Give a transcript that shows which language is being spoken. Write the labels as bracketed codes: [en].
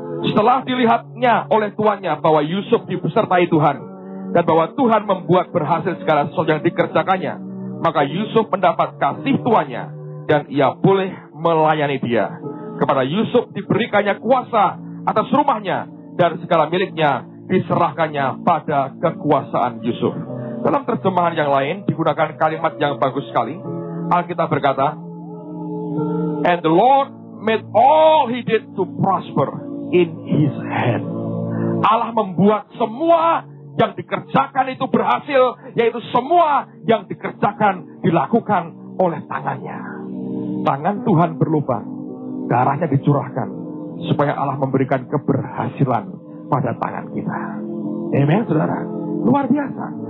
[id] Setelah dilihatnya oleh tuannya bahwa Yusuf disertai Tuhan, dan bahwa Tuhan membuat berhasil segala sesuatu yang dikerjakannya, maka Yusuf mendapat kasih tuannya, dan ia boleh melayani dia. Kepada Yusuf diberikannya kuasa atas rumahnya, dan segala miliknya diserahkannya pada kekuasaan Yusuf. Dalam terjemahan yang lain digunakan kalimat yang bagus sekali. Alkitab berkata, [en] and the Lord made all he did to prosper in his hand. [id] Allah membuat semua yang dikerjakan itu berhasil, yaitu semua yang dikerjakan dilakukan oleh tangannya. Tangan Tuhan berlubang, darahnya dicurahkan, supaya Allah memberikan keberhasilan pada tangan kita. Amen, saudara. Luar biasa.